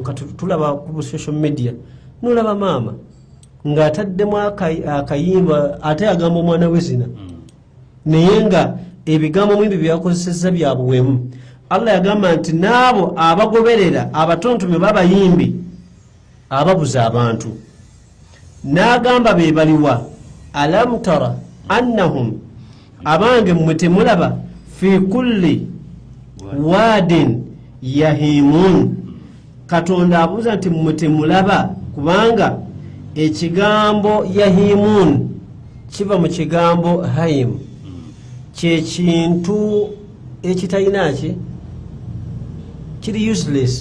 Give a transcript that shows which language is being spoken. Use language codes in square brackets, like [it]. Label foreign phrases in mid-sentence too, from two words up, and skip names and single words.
[lg] Tulaba ku [en] social media [lg] nolaba maama ng'ataddemu akayimba ate agamba omwana we zina naye nga ebigambo mwimbi byakozesezza bya buwemu. Allah yagamba nti n'abo abagoberera abatontome b'abayimbi ababuza abantu n'agamba be baliwa [ar] alam tara annahum [lg] abange mmwe temulaba [ar] fi kulli wadin yahimun. [lg] Katonda abuuza nti mmwe temulaba kubanga ekigambo yahimun kiva mu kigambo haim kyekintu ekitalina ki kiri useless.